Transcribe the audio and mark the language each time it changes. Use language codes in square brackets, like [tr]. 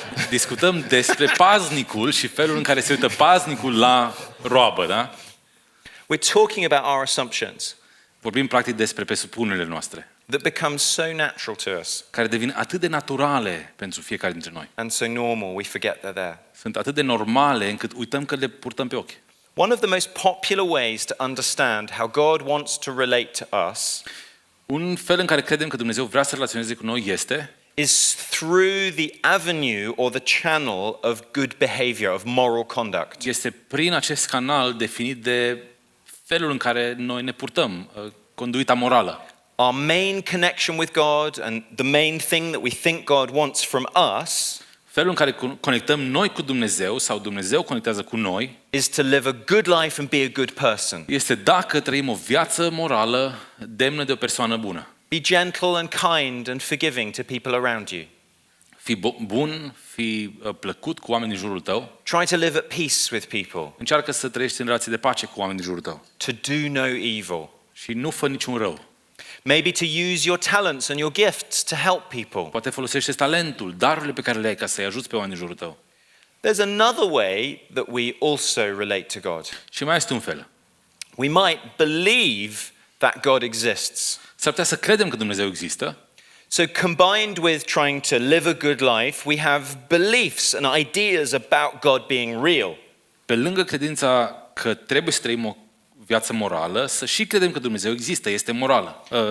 [ro] Discutăm despre paznicul și felul în care se uită paznicul la roabă, da? [en] We're talking about our assumptions. [ro] Vorbim practic despre presupunerile noastre. [en] That become so natural to us. [ro] Care devin atât de naturale pentru fiecare dintre noi. [en] And so normal, we forget they're there. [ro] Sunt atât de normale încât uităm că le purtăm pe ochi. [en] One of the most popular ways to understand how God wants to relate to us [ro] un fel în care credem că Dumnezeu vrea să relaționeze cu noi [en] is through the avenue or the channel of good behavior, of moral conduct. [ro] Este prin acest canal definit de felul în care noi ne purtăm, conduita morală. [en] Our main connection with God and the main thing that we think God wants from us [ro] felul în care conectăm noi cu Dumnezeu sau Dumnezeu conectează cu noi [en] is to live a good life and be a good person. [ro] Este dacă trăim o viață morală demnă de o persoană bună. [en] Be gentle and kind and forgiving to people around you. [ro] Fii bun, fii plăcut cu oamenii din jurul tău. [en] Try to live at peace with people. [ro] Încearcă să trăiești în relație de pace cu oamenii din jurul tău. [en] To do no evil. [ro] Și nu fă niciun rău. [en] Maybe to use your talents and your gifts to help people. [ro] Poate folosește talentul, darurile pe care le ai ca să-i ajuți pe oamenii din jurul tău. [en] There's another way that we also relate to God. [ro] Și mai este un fel. [en] We might believe that God exists. [ro] S-ar putea să credem că Dumnezeu există. [en] So combined with trying to live a good life, we have beliefs and ideas about God being real. [ro] Pe lângă credința că trebuie să trăim o viață morală, să și credem că Dumnezeu există, este morală.